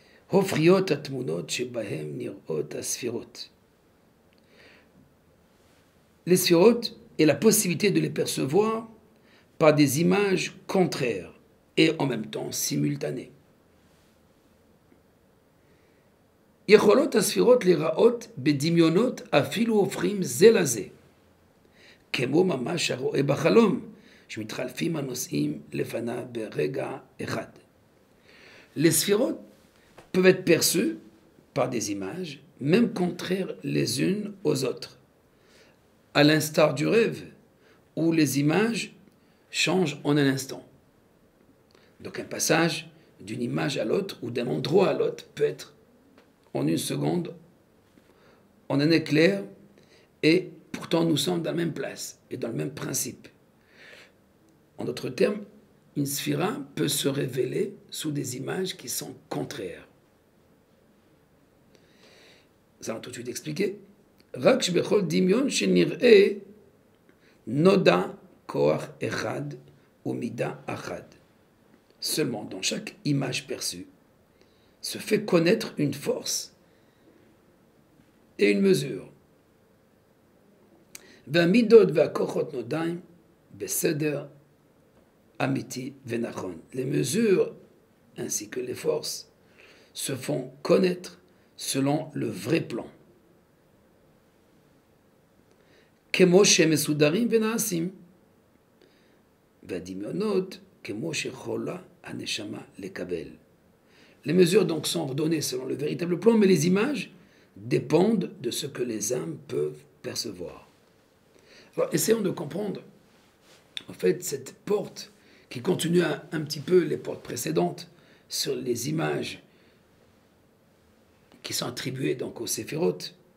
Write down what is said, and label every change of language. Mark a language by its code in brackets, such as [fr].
[he] Hofriot atmunot shebahem nirot asfirot. [fr] Les sphirot et la possibilité de les percevoir par des images contraires et en même temps simultanées. [he] יכולות הספירות להיראות בדמיונות אפילו הופכים זה לזה, כמו ממש הרואה בחלום, שמתחלפים הנושאים לפניו ברגע אחד. [fr] Les sphirotes peuvent être perçues par des images, même contraires les unes aux autres, à l'instar du rêve, où les images changent en un instant. Donc un passage d'une image à l'autre ou d'un endroit à l'autre peut être en une seconde, en un éclair, et pourtant nous sommes dans la même place et dans le même principe. En d'autres termes, une sphira peut se révéler sous des images qui sont contraires. Nous allons tout de suite expliquer. [he] רק שבכל דמיון שנראה נודע כוח אחד ומידה אחת. [fr] Seulement dans chaque image perçue se fait connaître une force et une mesure. [he] והמידות והכוחות נודעים בסדר אמיתי ונכון. [fr] Les mesures ainsi que les forces se font connaître selon le vrai plan. [he] כמו שמסודרים ונעשים. והדמיונות כמו שיכולה הנשמה לקבל. [fr] Les mesures donc sont ordonnées selon le véritable plan, mais les images dépendent de ce que les âmes peuvent percevoir. Alors, essayons de comprendre, en fait, cette porte qui continue un petit peu les portes précédentes sur les images qui sont attribuées donc aux séphirotes.